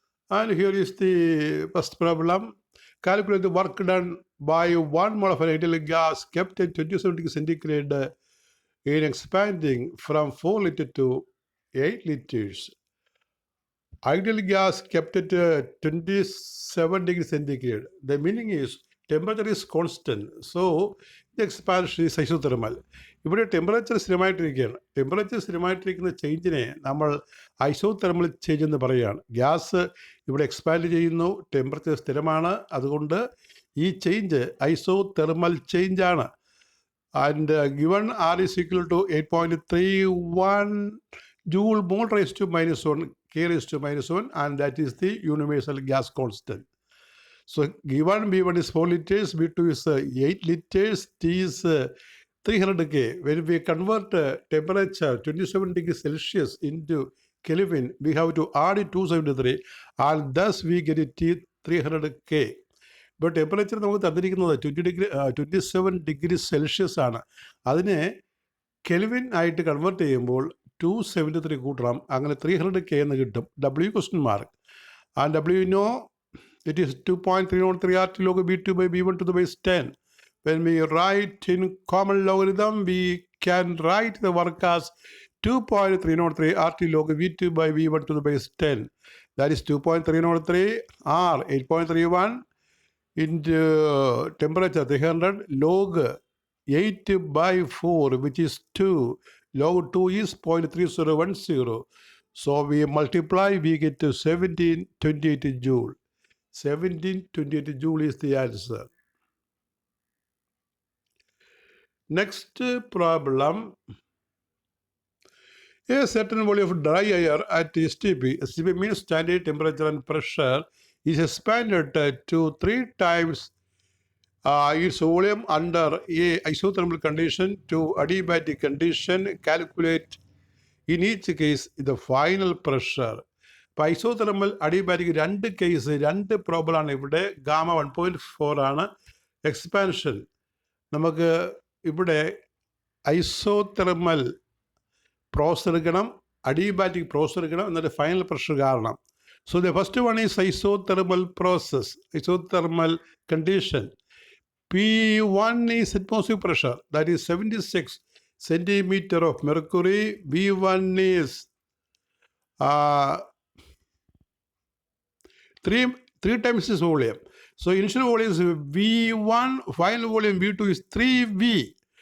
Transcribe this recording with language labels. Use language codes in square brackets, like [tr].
[en] And here is the first problem. Calculate the work done by 1 mole of an ideal gas kept at 27 degrees centigrade in expanding from 4 liters to 8 liters. Ideal gas kept at 27 degrees centigrade. The meaning is temperature is constant. So the expansion is isothermal. [ml] ഇവിടെ temperature സ്ഥിരമായിട്ടിരിക്കുകയാണ്. Temperature സ്ഥിരമായിട്ടിരിക്കുന്ന ചേഞ്ചിനെ നമ്മൾ isothermal change എന്ന് പറയുകയാണ്. Gas ഇവിടെ expand ചെയ്യുന്നു, temperature സ്ഥിരമാണ്, അതുകൊണ്ട് ഈ change isothermal change ആണ്. [en] And given R is equal to 8.31 joule mole raised to -1 k raised to -1, and that is the universal gas constant. So given B1 is 4 liters, B2 is 8 liters, T is 300 K. When we convert temperature 27 degrees Celsius into Kelvin, we have to add 273, and thus we get it T 300 K. [ml] ഇപ്പോൾ temperature നമുക്ക് തന്നിരിക്കുന്നത് 27 degree Celsius ആണ്. അതിനെ kelvin ആയിട്ട് convert ചെയ്യുമ്പോൾ 273 കൂട്ടണം, അങ്ങനെ 300 K എന്ന് കിട്ടും. [en] W question mark. And W no it is 2.303 RT log B2 by B1 to the base 10. When we write in common logarithm, we can write the work as 2.303 RT log V2 by V1 to the base 10. That is 2.303 R 8.31 into temperature 300 log 8 by 4, which is 2. Log 2 is 0.3010. So we multiply, we get to 1728 joule. 1728 joule is the answer. Next problem. A certain volume of dry air at STP, STP means standard temperature and pressure, is expanded to 3 times its volume under a isothermal condition to adiabatic condition. Calculate in each case the final pressure. [ml] ഇപ്പോൾ isothermal adiabatic രണ്ട് case, രണ്ട് പ്രോബ്ലമാണ് ഇവിടെ. Gamma 1.4 ആണ് expansion. നമുക്ക് ഇവിടെ isothermal process എടുക്കണം, adiabatic process എടുക്കണം, എന്നിട്ട് ഫൈനൽ പ്രഷർ കാരണം. [en] So the first one is isothermal process, isothermal condition. P1 is atmospheric pressure, that is 76 centimeter of mercury. V1 is 3 times this volume. So initial volume is V1, final volume V2 is 3V.